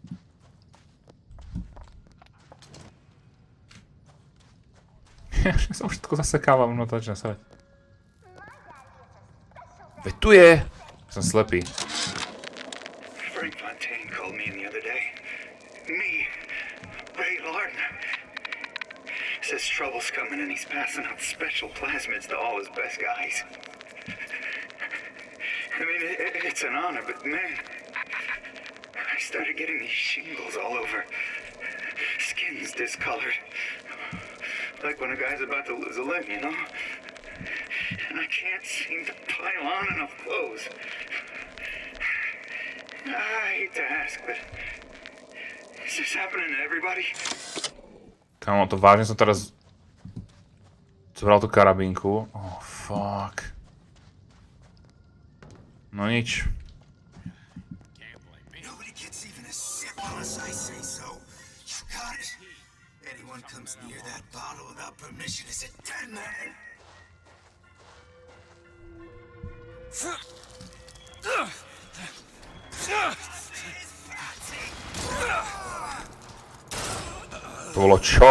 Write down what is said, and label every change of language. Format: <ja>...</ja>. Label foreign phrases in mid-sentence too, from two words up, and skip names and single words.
<sk>Ja som všetko zasekávam, no to začne srať. Veď tu je! Som slepý.</sk> <en>Frank Fontaine called me in the other day. Me, Ray Lardner. Says trouble's coming and he's passing out special plasmids to all his best guys. I mean, it's an honor, but man, I started getting these shingles all over. Skin's discolored. Like when a guy's about to lose a limb, you know? And I can't seem to pile on enough clothes. I hate to ask, but is this happening to everybody?</en> <sk>Kámo, to vážne som teraz zobral tú karabínku.</sk> <en>Oh, fuck.</en> <sk>No nič.</sk> <en>Nobody gets even a sip unless I say so. You got it? Anyone comes near that bottle without permission is a dead man.</en> <sk>To bolo čo?</sk>